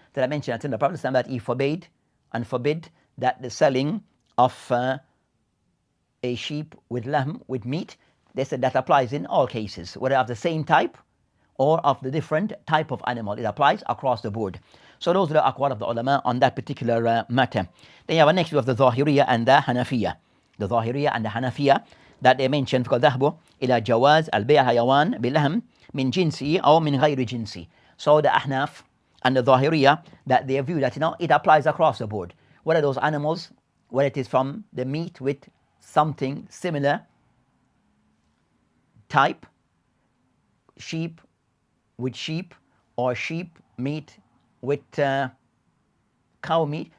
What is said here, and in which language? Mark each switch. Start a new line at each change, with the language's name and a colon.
English: So I mentioned that in the Prophet Islam that he forbade that the selling of a sheep with lamb, with meat. They said that applies in all cases, whether of the same type or of the different type of animal. It applies across the board. So those are the aqwal of the ulama on that particular matter. Then you have a next view of the Zahiriyah and the Hanafiyah.
Arabic: The Zahiriyah and the Hanafiyah that they mentioned because ذهبوا إلى جواز البيع حيوان باللحم من جنسي أو من غير جنسي.
English: So the Ahnaf and the Zahiriyah, that they view that it applies across the board. Whether those animals, whether it is from the meat with something similar type, sheep with sheep, or sheep meat with cow meat.